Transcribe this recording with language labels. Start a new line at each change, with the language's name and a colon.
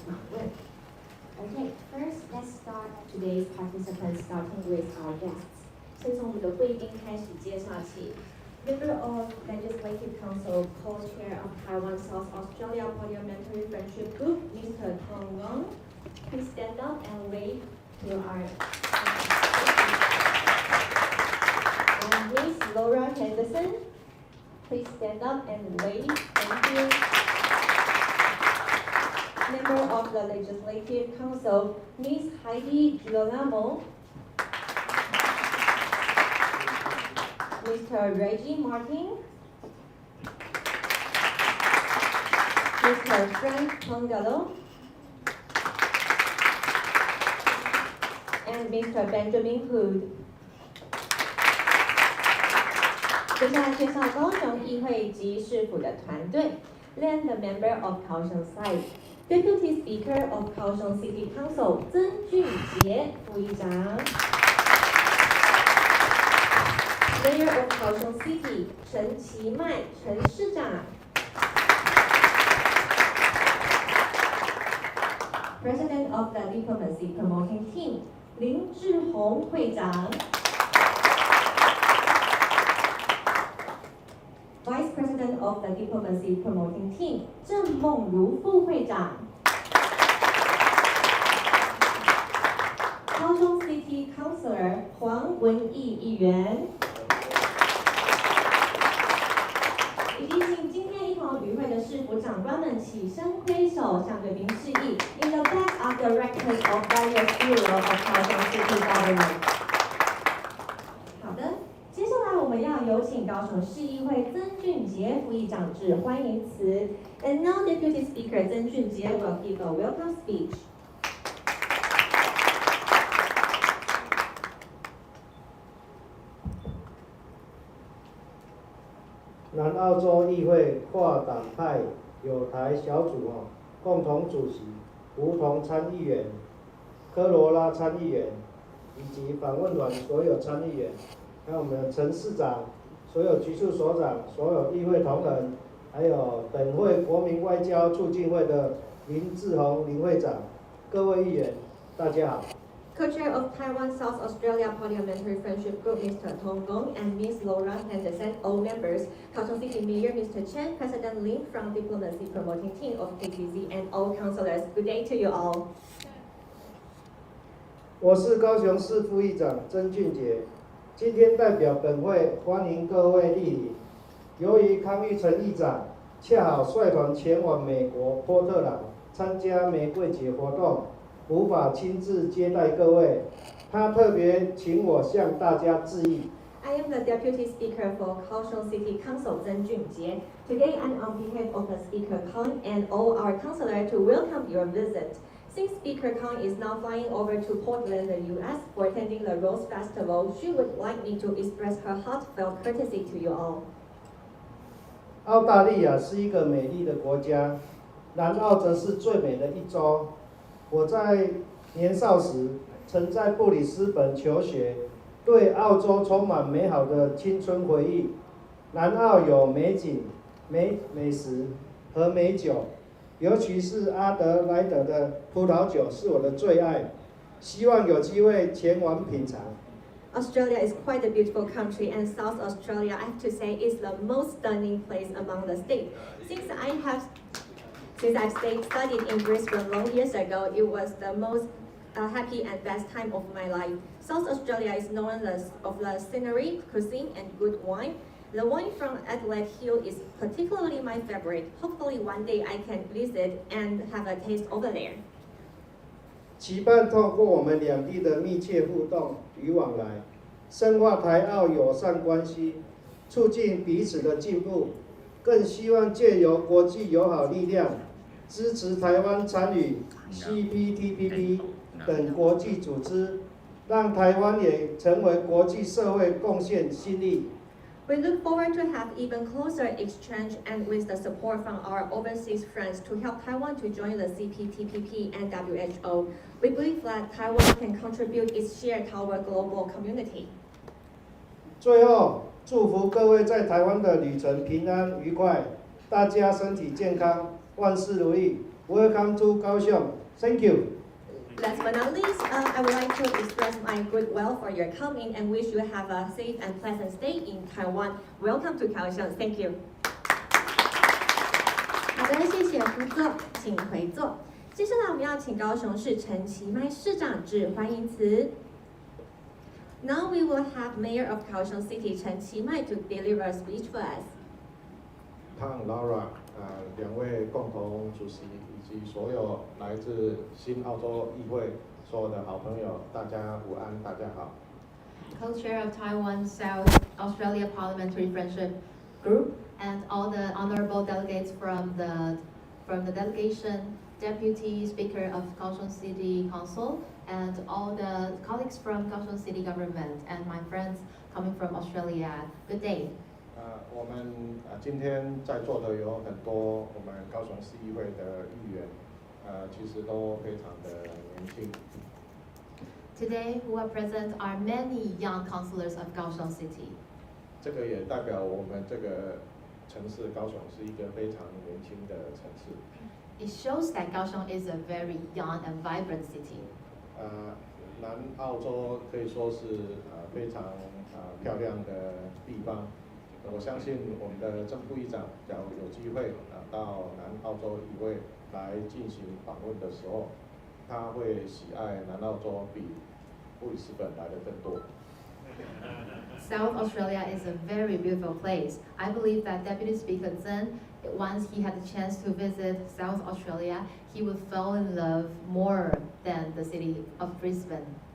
English: Okay, first let's start today's participants starting with our guests.
Chinese: 先从我们的贵宾开始介绍起。
English: Member of Legislative Council, Co-Chair of Taiwan South Australia Parliamentary Friendship Group, Mr. Tong Wong. Please stand up and wave to our and Miss Laura Henderson. Please stand up and wave. Thank you. Member of the Legislative Council, Ms. Heidi Girolamo. Mr. Reggie Martin. Mr. Frank Pongalo. And Mr. Benjamin Hood.
Chinese: 接下来介绍高雄议会及市府的团队。
English: Then the member of Kaohsiung side, Deputy Speaker of Kaohsiung City Council
Chinese: 曾俊杰副议长。
English: Mayor of Kaohsiung City
Chinese: 陈其迈陈市长。
English: President of the Diplomacy Promoting Team
Chinese: 林志宏会长。
English: Vice President of the Diplomacy Promoting Team
Chinese: 郑梦如副会长。
English: 高雄 City Councilor
Chinese: 黄文义议员。以及请今天一同与会的市府长官们起身挥手，向贵宾示意。
English: In the back are the records of various bureaus of Kaohsiung City government.
Chinese: 好的，接下来我们要有请高雄市议会曾俊杰副议长致欢迎词。
English: And now Deputy Speaker 曾俊杰 will give a welcome speech.
Chinese: 南澳洲议会跨党派友台小组共同主席吴桐参议员、科罗拉参议员以及访问团所有参议员，还有我们的陈市长、所有局处所长、所有议会同仁，还有本会国民外交促进会的林志宏林会长，各位议员，大家好。
English: Co-chair of Taiwan South Australia Parliamentary Friendship Group, Mr. Tong Gong, and Ms. Laura Henderson, all members. Kaohsiung City Mayor, Mr. Chen, President Lin from Diplomacy Promoting Team of KTZ, and all councillors. Good day to you all.
Chinese: 我是高雄市副议长曾俊杰，今天代表本会欢迎各位莅临。由于康裕成议长恰好率团前往美国波特兰参加玫瑰节活动，无法亲自接待各位，他特别请我向大家致意。
English: I am the Deputy Speaker for Kaohsiung City Council, Zheng Junjie. Today I'm on behalf of the Speaker Kang and all our councillors to welcome your visit. Since Speaker Kang is now flying over to Portland, the U.S. for attending the Rose Festival, she would like me to express her heartfelt courtesy to you all.
Chinese: 澳大利亚是一个美丽的国家，南澳则是最美的一州。我在年少时曾在布里斯本求学，对澳洲充满美好的青春回忆。南澳有美景、美食和美酒，尤其是阿德莱德的葡萄酒是我的最爱，希望有机会前往品尝。
English: Australia is quite a beautiful country, and South Australia, I have to say, is the most stunning place among the states. Since I've studied in Brisbane long years ago, it was the most happy and best time of my life. South Australia is known of the scenery, cuisine, and good wine. The wine from Adelaide Hill is particularly my favorite. Hopefully one day I can visit and have a taste over there.
Chinese: 期盼透过我们两地的密切互动与往来，深化台澳友善关系，促进彼此的进步。更希望借由国际友好力量，支持台湾参与 CPTPP 等国际组织，让台湾也成为国际社会贡献新力。
English: We look forward to have even closer exchange and with the support from our overseas friends to help Taiwan to join the CPTPP and WHO. We believe that Taiwan can contribute its share to our global community.
Chinese: 最后，祝福各位在台湾的旅程平安愉快，大家身体健康，万事如意。
English: Welcome to 高雄 ，Thank you. Last but not least, I would like to express my goodwill for your coming and wish you have a safe and pleasant stay in Taiwan. Welcome to Kaohsiung. Thank you.
Chinese: 好的，谢谢副座，请回座。接下来我们要请高雄市陈其迈市长致欢迎词。
English: Now we will have Mayor of Kaohsiung City 陈其迈 to deliver a speech for us.
Chinese: 汤 Laura 两位共同主席以及所有来自新澳洲议会所有的好朋友，大家午安，大家好。
English: Co-chair of Taiwan South Australia Parliamentary Friendship Group and all the honorable delegates from the delegation, Deputy Speaker of Kaohsiung City Council, and all the colleagues from Kaohsiung City Government and my friends coming from Australia. Good day.
Chinese: 我们今天在座的有很多我们高雄市议会的议员，其实都非常的年轻。
English: Today, who are present are many young councillors of Kaohsiung City.
Chinese: 这个也代表我们这个城市高雄是一个非常年轻的城市。
English: It shows that Kaohsiung is a very young and vibrant city.
Chinese: 南澳洲可以说是非常漂亮的地方。我相信我们的正副议长，假如有机会到南澳洲议会来进行访问的时候，他会喜爱南澳洲比布里斯本来的更多。
English: South Australia is a very beautiful place. I believe that Deputy Speaker Zen, once he had the chance to visit South Australia, he would fall in love more than the city of Brisbane.